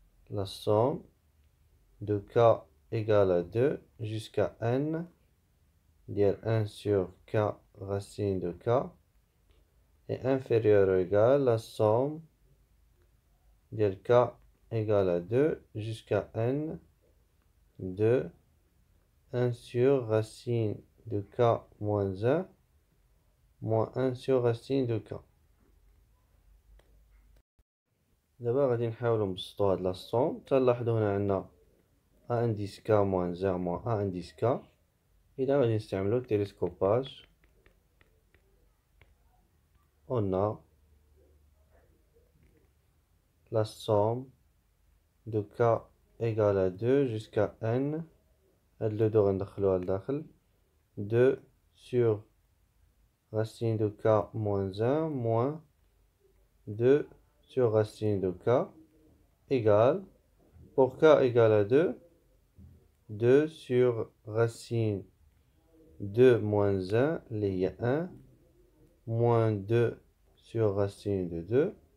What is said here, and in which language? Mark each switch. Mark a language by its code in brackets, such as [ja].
[fr] La somme de k égale à 2 jusqu'à n [ar] ديال [fr] 1 sur k racine de k est inférieure ou égale la somme ديال k égale à 2 jusqu'à n de 1 sur racine de k moins 1 moins 1 sur racine de k. [ar] دابا غادي نحاولو نبسطو هاد لا صوم. تلاحظو هنا عندنا [fr] a indice k moins 1 moins a indice k. [ar] إذا غادي نستعملو التيليسكوباج. [fr] On a la somme de k égale à 2 jusqu'à n. [ar] هاد لو دو غندخلوها لداخل [fr] 2 sur racine de k moins 1 moins 2 sur racine de k égale, pour k égale à 2, 2 sur racine 2 moins 1, il y a 1, moins 2 sur racine de 2,